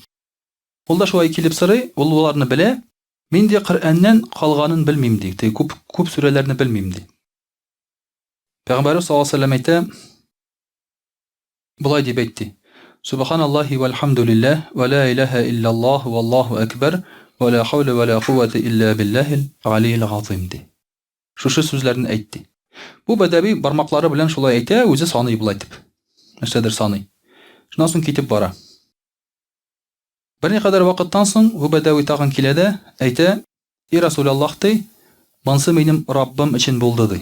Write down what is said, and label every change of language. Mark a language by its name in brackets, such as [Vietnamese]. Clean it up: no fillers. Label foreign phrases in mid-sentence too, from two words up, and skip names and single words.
[Tatar] Ул да шулай килеп сорый, ул уларны белә. Мин ди Коръәннән калганын белмим ди. Күп сүрәләрне белмим ди. Пәйгамбәр [Arabic] صلى الله عليه وسلم [Tatar] әйтә: Булай дип әйтте: [Arabic] "سبحان الله والحمد لله ولا إله إلا الله والله أكبر ولا حول ولا قوة إلا بالله العلي العظيم" [Tatar] ди. Шушы сүзләрне әйтте. Бу бәдәви бармаклары белән шулай әйтә, үзе саный булай дип. Нәрсәдер саный. Шуннан соң китеп бара. Берникадәр вакыттан соң бу бәдәви тагын килә дә әйтә: [Arabic] "يا رسول الله [Tatar] ди, монсы минем Раббым өчен булды ди.